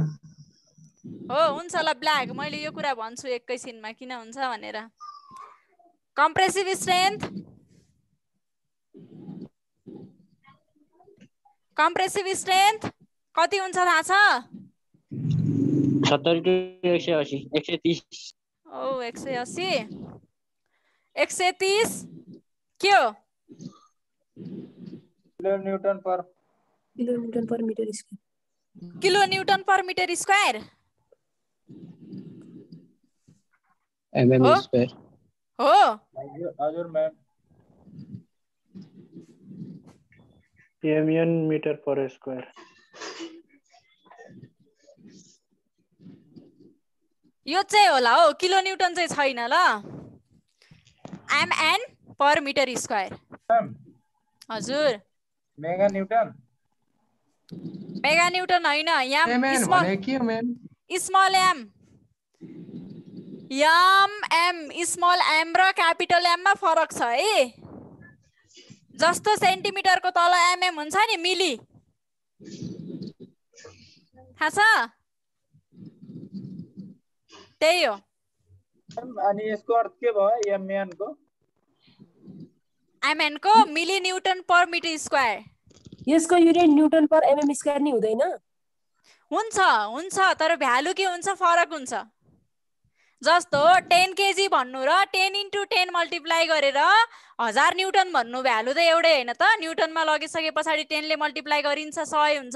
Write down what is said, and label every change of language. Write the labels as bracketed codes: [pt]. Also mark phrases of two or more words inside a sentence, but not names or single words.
[ne] हो, हुन्छ ल ब्ल्याक। मैले यो कुरा भन्छु एकैछिनमा किन हुन्छ भनेर। [en] compressive strength, compressive strength [ne] कति हुन्छ थाहा छ? 70 to 180, 130। ओ 180, 130 के हो? [en] kilonewton per meter square. kilonewton per meter square mm square [ne] हो। हजुर मैम। [en] mn meter per square. [ne] यो चाहिँ होला हो, किलोन्युटन चाहिँ छैन ल। [en] mn per meter square. हजुर mega newton. mega newton [ne] होइन, एमएन भने के हो म्याम? [en] small M. M small M [ne] र [en] capital M [ne] मा फरक छ है। जस्तो सेन्टिमिटरको तल एमएम हुन्छ नि, मिली थाहा छ? त्यही हो। अनि यसको अर्थ के भयो एमएन को? [en] एमएन को milli newton per meter square. [ne] यसको युनिट [en] newton per mm square [ne] नि हुँदैन? हुन्छ हुन्छ, तर भ्यालु के हुन्छ, फरक हुन्छ। जस्तो 10 केजी भन्नु र 10 × 10 मल्टिप्लाई गरेर 1000 न्यूटन भन्नु, भ्यालु त एउटै हैन त। न्यूटनमा लगिसके पछाडि 10 ले मल्टिप्लाई गरिन्छ, 100 हुन्छ।